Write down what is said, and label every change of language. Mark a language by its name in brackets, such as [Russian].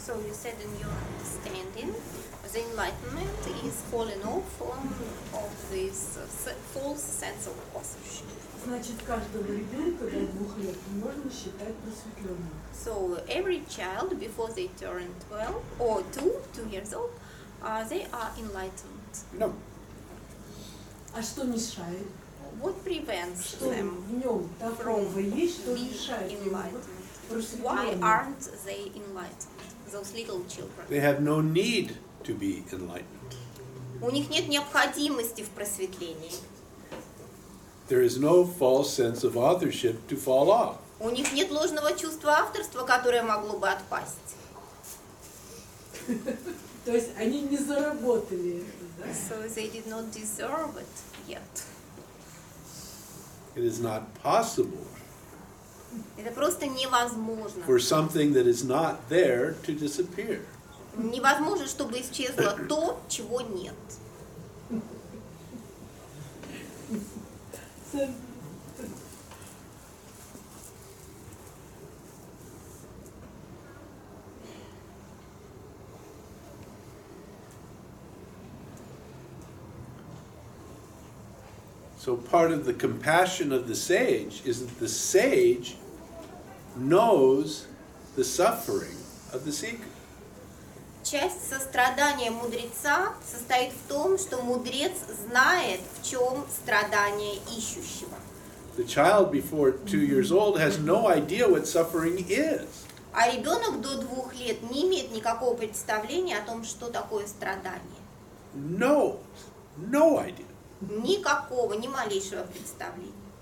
[English] So you said in your understanding, the enlightenment is falling off of this false sense of authorship. [Russian] Значит, каждого ребенка до 2 лет можно считать просветленным. [English] So every child before they turn 12 or 2 years old, they are enlightened. No. [Russian] А что мешает? [English] What prevents [Russian] Что [English] them [Russian] в нем такого есть, что [English] being [Russian] мешает ему быть [English] enlightened? Why [Russian] просветленным? [English] aren't they enlightened? Those little children. They have no need to be enlightened. [Russian] У них нет необходимости в просветлении. [English] There is no false sense of authorship to fall off. [Russian] У них нет ложного чувства авторства, которое могло бы отпасть. То есть они не заработали это, да? [English] So they did not deserve it yet. It is not possible [Russian] Это просто невозможно. [English] for something that is not there to disappear. [Russian] Невозможно, чтобы исчезло то, чего нет. [English] So part of the compassion of the sage is that the sage knows the suffering of the seeker. [Russian] Часть сострадания мудреца состоит в том, что мудрец знает, в чем страдание ищущего. [English] The child before 2 years old has no idea what suffering is. [Russian] А ребенок до 2 лет не имеет никакого представления о том, что такое страдание. [English] No idea. [Russian] Никакого, ни малейшего представления.